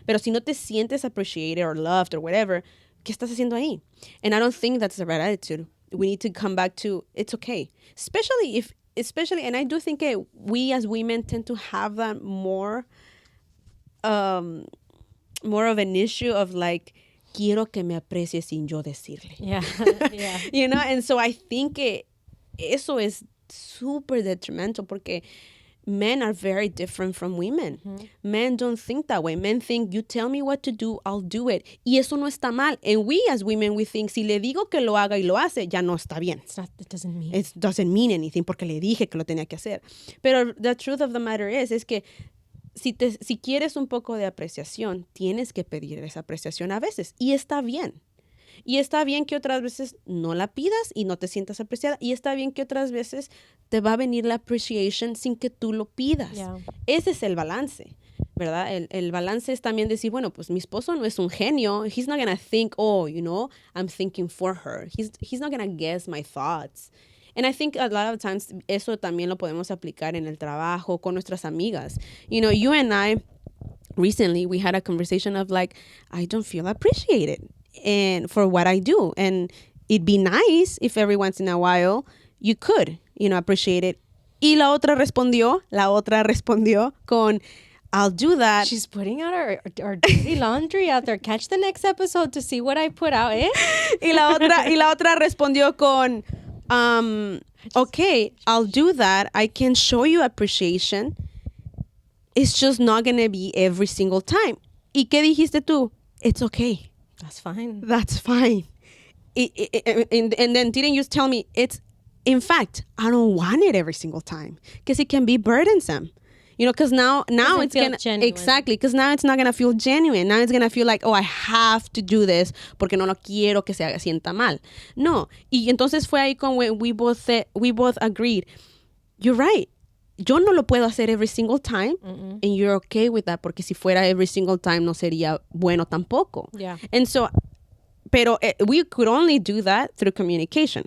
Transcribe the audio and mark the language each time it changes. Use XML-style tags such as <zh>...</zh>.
<es>Pero si no te sientes</es> <en>appreciated or loved or whatever,</en> <es>¿qué estás haciendo ahí?</es> <en>And I don't think that's the right attitude. We need to come back to, it's okay. Especially, and I do think we as women tend to have that more of an issue of like,</en> <es>quiero que me aprecie sin yo decirle.</es> <en>Yeah. Yeah. And so I think</en> <es>eso es super</es> <en>detrimental</en> <es>porque</es> <en>men are very different from women. Mm-hmm. Men don't think that way. Men think, you tell me what to do, I'll do it.</en> <es>Y eso no está mal.</es> <en>And we as women, we think,</en> <es>si le digo que lo haga y lo hace, ya no está bien.</es> <en>It doesn't mean. It doesn't mean anything</en> <es>porque le dije que lo tenía que hacer. Pero</es> <en>the truth of the matter</en> <es>es que si quieres un poco de apreciación, tienes que pedir esa apreciación a veces. Y está bien. Y está bien que otras veces no la pidas y no te sientas apreciada. Y está bien que otras veces te va a venir la appreciation sin que tú lo pidas.</es> <en>Yeah.</en> <es>Ese es el balance, ¿verdad? El balance es también decir, bueno, pues mi esposo no es un genio.</es> <en>He's not going to think, I'm thinking for her. He's not going to guess my thoughts. And I think a lot of times</en> <es>eso también lo podemos aplicar en el trabajo, con nuestras amigas.</es> <en>You and I, recently, we had a conversation of like, I don't feel appreciated and for what I do. And it'd be nice if every once in a while you could, appreciate it.</en> <es>Y la otra respondió con,</es> <en>I'll do that. She's putting out our dirty laundry out there. Catch the next episode to see what I put out, eh?</en> <es>Y la otra respondió con,</es> <en>okay, I'll do that. I can show you appreciation. It's just not going to be every single time.</en> <es>¿Y qué dijiste tú?</es> <en>It's okay. That's fine. That's fine. And then didn't you tell me in fact, I don't want it every single time because it can be burdensome. Because now it's going to, exactly, because now it's not going to feel genuine. Now it's going to feel like, I have to do this</en> <es>porque no lo quiero que se sienta mal.</es> <en>No.</en> <es>Y entonces fue ahí con</es> <en>when we both agreed, you're right.</en> <es>Yo no lo puedo hacer</es> <en>every single time. Mm-mm. And you're okay with that</en> <es>porque si fuera</es> <en>every single time</en> <es>no sería bueno tampoco.</es> <en>Yeah. And so,</en> <es>pero</es> <en>we could only do that through communication.</en>